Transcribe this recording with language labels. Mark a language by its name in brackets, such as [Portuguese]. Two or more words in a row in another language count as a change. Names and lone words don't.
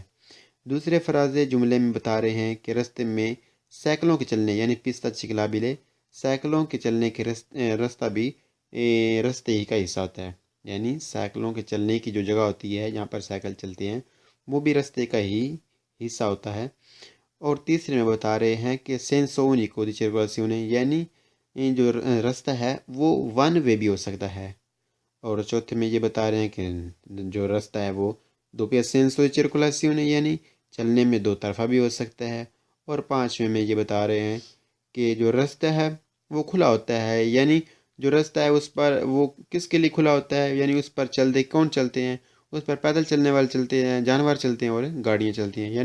[Urdu] دوسرے فراضے جملے میں بتا رہے ہیں کہ راستے میں سائیکلوں کے چلنے یعنی [Italian] piste ciclabili, [Urdu] سائیکلوں کے چلنے کے راستہ بھی راستے ہی کا حصہ ہوتا ہے. یعنی سائیکلوں کے چلنے کی جو جگہ ہوتی ہے جہاں پر سائیکل چلتے ہیں وہ بھی راستے کا ہی حصہ ہوتا ہے. اور تیسرے میں بتا رہے ہیں کہ [Italian] senso unico di circolazione, [Urdu] یعنی یہ جو راستہ ہے وہ [English] one way [Urdu] بھی ہو سکتا ہے. اور چوتھے میں یہ بتا رہے ہیں کہ جو راستہ ہے وہ [Italian] doppia senso di circolazione, [Urdu] یعنی چلنے میں دو طرفہ بھی ہو سکتا ہے. اور پانچویں میں یہ بتا رہے ہیں کہ جو راستہ ہے وہ کھلا ہوتا ہے، یعنی جو راستہ ہے اس پر وہ کس کے لیے کھلا ہوتا ہے، یعنی اس پر چلتے کون چلتے ہیں، اس پر پیدل چلنے والے چلتے ہیں، جانور چلتے ہیں اور گاڑیاں چلتی ہیں.